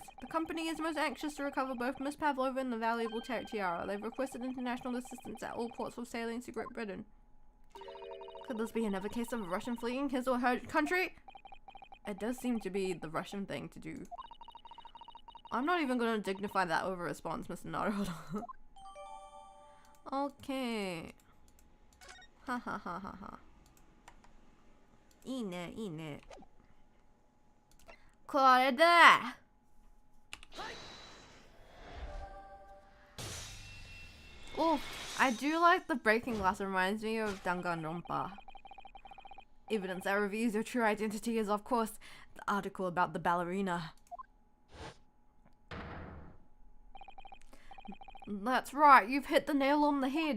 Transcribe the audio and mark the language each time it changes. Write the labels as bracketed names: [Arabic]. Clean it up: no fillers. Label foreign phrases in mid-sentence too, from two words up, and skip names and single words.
[English] The company is most anxious to recover both Miss Pavlova and the valuable tiara. They've requested international assistance at all ports for sailing to Great Britain. Could this be another case of a Russian fleeing his or her country? It does seem to be the Russian thing to do. I'm not even gonna dignify that over a response, Mr. Naruto. Okay. Ha ha ha ha ha. [Japanese] いいね、いいね。これだ! [English] Oh, I do like the breaking glass. It reminds me of Danganronpa. Evidence that reveals your true identity is, of course, the article about the ballerina. That's right, you've hit the nail on the head.